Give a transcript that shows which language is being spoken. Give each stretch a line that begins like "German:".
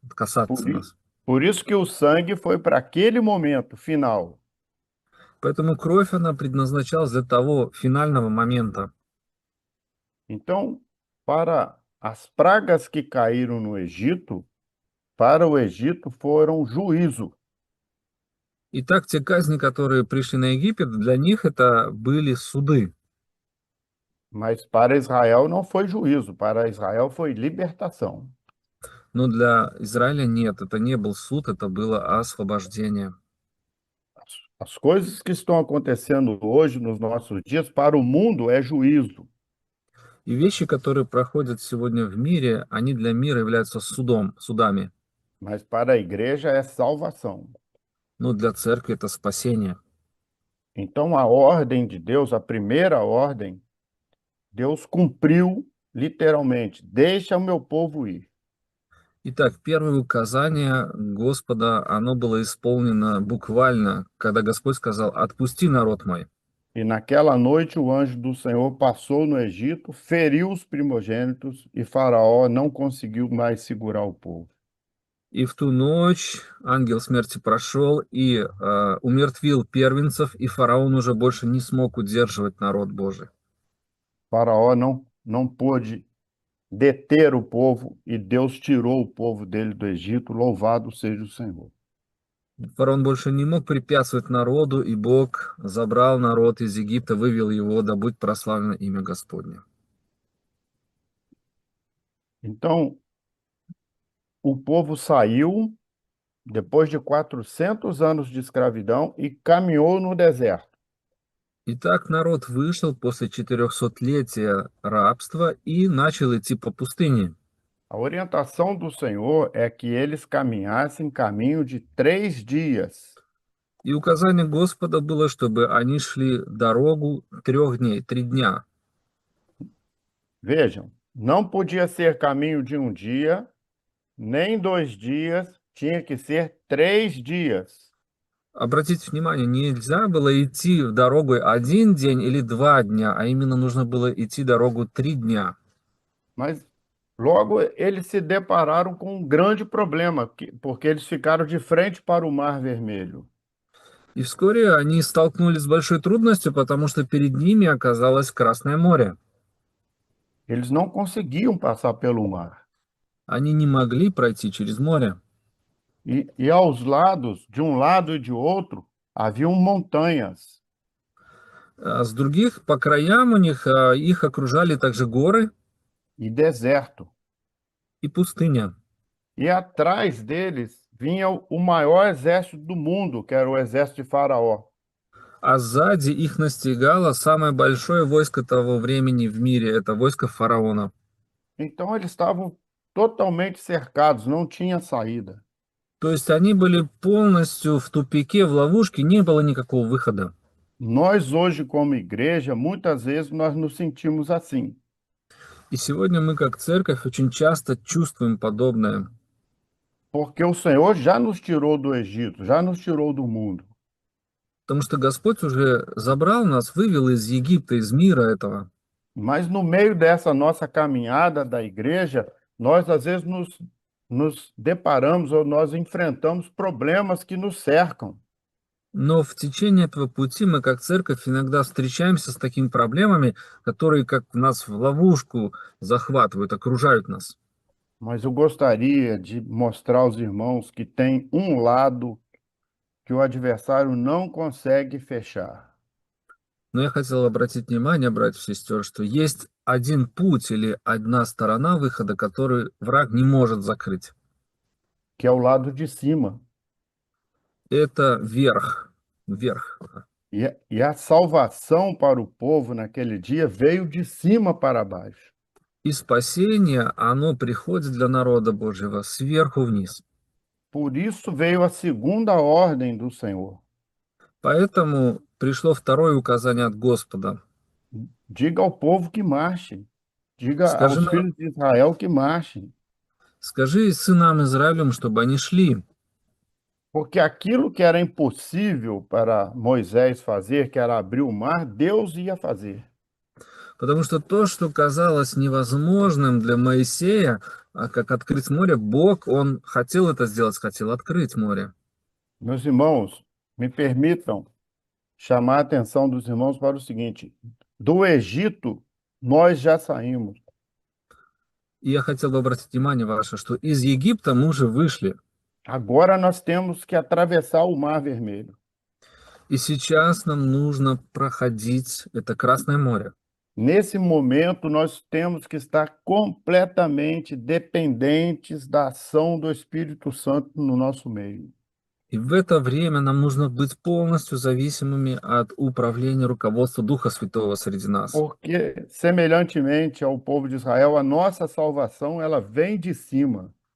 Portuguese: Por,
Russian: касаться i- нас.
Portuguese: por isso que o sangue foi para aquele momento final.
Russian: Поэтому кровь, она предназначалась для того финального момента.
Portuguese: Então, para as pragas que caíram no Egito, para o Egito foram juízo,
Russian: Итак, те казни, которые пришли на Египет, для них это были суды.
Portuguese: mas para Israel não foi juízo, para Israel foi libertação.
Russian: Но для Израиля нет, это не был суд, это было освобождение.
Portuguese: As coisas que estão acontecendo hoje nos nossos dias para o mundo é juízo,
Russian: И вещи, которые проходят сегодня в мире, они для мира являются судами.
Portuguese: mas para a igreja é salvação.
Russian: Но для церкви это спасение.
Portuguese: Então, a ordem de Deus, a primeira ordem, Deus cumpriu literalmente: deixa o meu povo ir.
Russian: Итак, первое указание Господа, оно было исполнено буквально, когда Господь сказал: «Отпусти народ мой».
Portuguese: E naquela noite o anjo do Senhor passou no Egito, feriu os primogênitos e Faraó não conseguiu mais segurar o povo.
Russian: И в ту ночь ангел смерти прошел и умертвил первенцев, и фараон уже больше не смог удерживать народ Божий.
Portuguese: Faraó não pôde deter o povo e Deus tirou o povo dele do Egito. Louvado seja o Senhor.
Russian: Фараон больше не мог препятствовать народу, и Бог забрал народ из Египта, вывел его, да будь прославлено имя Господне.
Portuguese: Então, o povo saiu depois de 400 anos de escravidão e caminhou no deserto.
Russian: Итак, народ вышел после 400-летия рабства и начал идти по пустыне.
Portuguese: A orientação do Senhor é que eles caminhassem caminho de 3 dias.
Russian: И указание Господа было, чтобы они шли дорогу 3 дней, 3 дня.
Portuguese: Vejam, não podia ser caminho de um dia, nem 2 dias, tinha que ser 3 dias.
Russian: Обратите внимание, нельзя было идти в дорогу 1 день или 2 дня, а именно нужно было идти дорогу 3 дня.
Portuguese: Mas logo eles se depararam com um grande problema, porque eles ficaram de frente para o Mar Vermelho.
Russian: И вскоре они столкнулись с большой трудностью, потому что перед ними оказалось Красное море.
Portuguese: Eles não conseguiam passar pelo mar.
Russian: Они не могли пройти через море.
Portuguese: E aos lados, de um lado e de outro, haviam montanhas.
Russian: А с других, по краям у них, их окружали также горы
Portuguese: E deserto.
Russian: и пустыня.
Portuguese: E atrás deles vinha o maior exército do mundo, que era o exército de Faraó.
Russian: А сзади их настигало самое большое войско того времени в мире, это войско фараона.
Portuguese: Então eles estavam totalmente cercados, não tinha saída.
Russian: То есть они были полностью в тупике, в ловушке, не было никакого выхода.
Portuguese: Nós hoje, como igreja, muitas vezes nós nos sentimos assim.
Russian: И сегодня мы, как церковь, очень часто чувствуем подобное.
Portuguese: Porque o Senhor já nos tirou do Egito, já nos tirou do mundo.
Russian: Потому что Господь уже забрал нас, вывел из Египта, из мира этого.
Portuguese: Mas no meio dessa nossa caminhada da igreja, nós às vezes nos deparamos ou nós enfrentamos problemas que nos cercam.
Russian: Но в tечение этого пути мы, как церковь, иногда встречаемся с такими проблемами, которые как нас в ловушку захватывают, окружают нас.
Portuguese: Mas eu gostaria de mostrar aos irmãos que tem um lado que o adversário não consegue fechar.
Russian: Но я хотел обратить внимание, братьев и сестер, что есть один путь или одна сторона выхода, который враг не может закрыть.
Portuguese: Que é o lado de cima.
Russian: Это верх, вверх.
Portuguese: E a salvação para o povo naquele dia veio de cima para baixo.
Russian: И спасение, оно приходит для народа Божьего сверху вниз.
Portuguese: Por isso veio a segunda ordem do Senhor.
Russian: Поэтому пришло второе указание от Господа.
Portuguese: Diga ao povo que marche. Diga
Russian: Скажи,
Portuguese: aos filhos de Israel que marchem.
Russian: скажи сынам Израилем, чтобы они шли.
Portuguese: Porque aquilo que era impossível para Moisés fazer, que era abrir o mar, Deus ia fazer.
Russian: Потому что то, что казалось невозможным для Моисея, как открыть море, Бог, Он хотел это сделать, хотел открыть море.
Portuguese: Meus irmãos, me permitam chamar a atenção dos irmãos para o seguinte: do Egito nós já saímos.
Russian: И я хотел бы обратить внимание ваше, что из Египта мы уже вышли.
Portuguese: Agora nós temos que atravessar o Mar Vermelho.
Russian: И сейчас нам нужно проходить это Красное море.
Portuguese: Nesse momento, nós temos que estar completamente dependentes da ação do Espírito Santo no nosso meio.
Russian: И в это время нам нужно быть полностью зависимыми от управления, руководства Духа Святого среди нас.
Portuguese: Porque, semelhantemente ao povo de Israel, a nossa salvação, ela vem de cima.